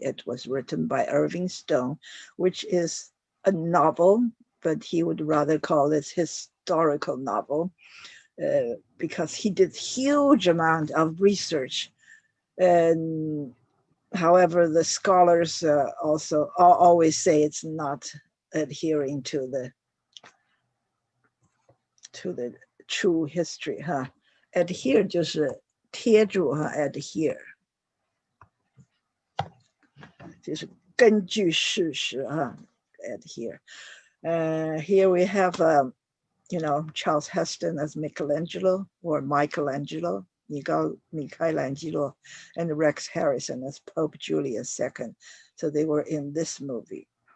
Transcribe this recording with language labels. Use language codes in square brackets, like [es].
[en] It was written by Irving Stone, which is a novel, but he would rather call it historical novel because he did huge amount of research. And however, the scholars also always say it's not adhering to the true history. [zh] Adhere 就是贴住 adhere 就是根据事实 adhere. [en] Here we have Charles Heston as Michelangelo, or Michelangelo, Michelangelo, and Rex Harrison as Pope Julius II. So they were in this movie.